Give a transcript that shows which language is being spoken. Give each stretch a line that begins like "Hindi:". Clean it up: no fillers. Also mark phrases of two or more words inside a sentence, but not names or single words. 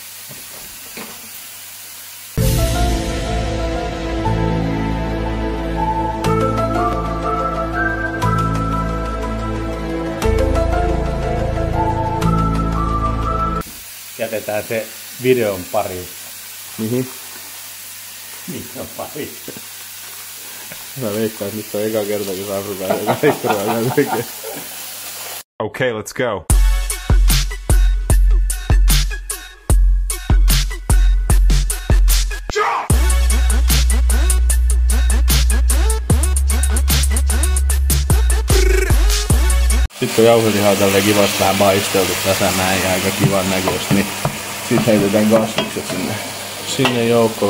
Finnish: Jätetään se videon pariin. Mihin? Videon pariin. Mä veikkaan, että nyt on eka kerta, kun saa sun taikkuruokaa tekee.
English: Okay, let's go.
Finnish: Sitten kun jauhelihaa tälleen kivasti vähän paisteltu tässä näin ja aika kivan näköistä, niin sit heitetään kasvikset sinne joukkoon.